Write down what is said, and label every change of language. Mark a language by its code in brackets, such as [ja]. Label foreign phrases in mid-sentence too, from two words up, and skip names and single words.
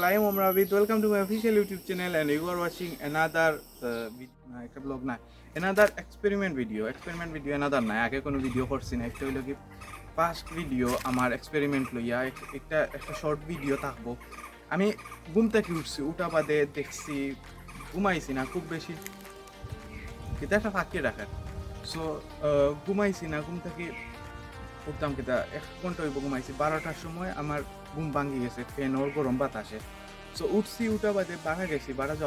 [en] I am Umar Abid. Welcome to my official YouTube channel and you are watching another vlog na. Another experiment video. Experiment video another na. [bn] আগে কোনো ভিডিও করছি না. [syl] একটা হইলো কি পাস্ট ভিডিও আমার এক্সপেরিমেন্ট লইয়া একটা শর্ট ভিডিও থাকবো আমি ঘুম থেকে উঠছি উঠা বাদে দেখছি ঘুমাইছি না খুব বেশি এটা একটা ফাঁকি রাখার সো ঘুমাইছি না ঘুম থেকে উঠতাম কিতা 1 ঘন্টা হইব ঘুমাইছি 12টার সময় আমার ঘুম ভাঙি গেছে ফ্যান ওর গরম বাতাসে সো উঠছি উঠা বাদে বাড়া গেছি বাড়া যাওয়া